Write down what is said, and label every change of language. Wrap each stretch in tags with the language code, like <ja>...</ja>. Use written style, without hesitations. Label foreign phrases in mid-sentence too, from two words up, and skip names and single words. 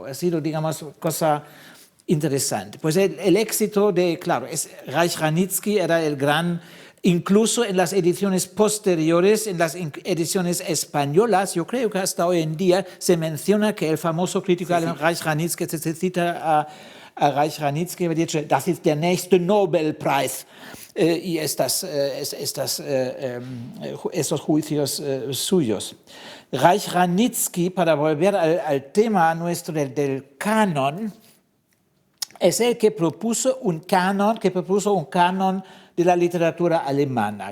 <es>Ha sido, digamos, cosa interesante. Pues el éxito claro, Reich Ranitzky era el gran, incluso en las ediciones posteriores, en las ediciones españolas, yo creo que hasta hoy en día se menciona que el famoso crítico alemán Reich Ranitzky, se cita a Reich Ranitzky, había dicho,</es> <de>das ist der nächste Nobelpreis.</de> <es>Y esos juicios suyos. Reich Ranitzky, para volver al tema nuestro del canon, es el que propuso un canon de la literatura alemana.</es>